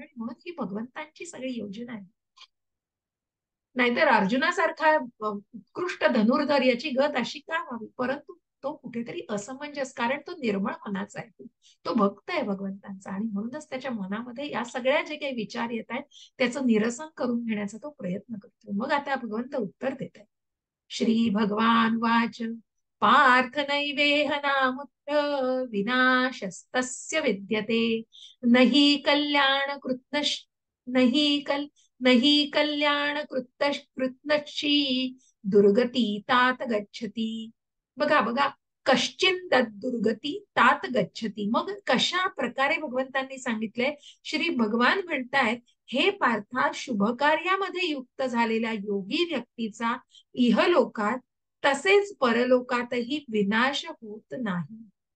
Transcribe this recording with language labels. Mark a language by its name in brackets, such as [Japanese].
[Marathi] आणि म्हणून ही भगवंतांची सगळी योजना आहे. नाहीतर अर्जुनासारखा उत्कृष्ट धनुर्धर याची गत अशी का व्हावी? परंतु तो कुठेतरी असमंजस, कारण तो निर्मळ मनाचा आहे, तो भक्त आहे भगवंतांचा आणि म्हणूनच त्याच्या मनामध्ये या सगळ्या जे काही विचार येत आहेत त्याचं निरसन करून घेण्याचा तो प्रयत्न करतो. मग आता भगवंत उत्तर देत आहे. [Sanskrit] श्री भगवान वाच पार्थ नैवेह नामुत्र विनाशस्तस्य विद्यते नहि कल्याण कृत्न नहि कल नहि कल्याण कृत्नशी दुर्गती तात गच्छती. [Marathi] बघा बघा, [Sanskrit] कश्चिन दुर्गती तात गच्छती. [Marathi] मग कशा प्रकारे भगवंतांनी सांगितलंय? श्री भगवान म्हणतायत, हे पार्था, शुभ कार्यामध्ये युक्त झालेल्या योगी व्यक्तीचा इहलोकात तसेच परलोकातही विनाश होत नाही.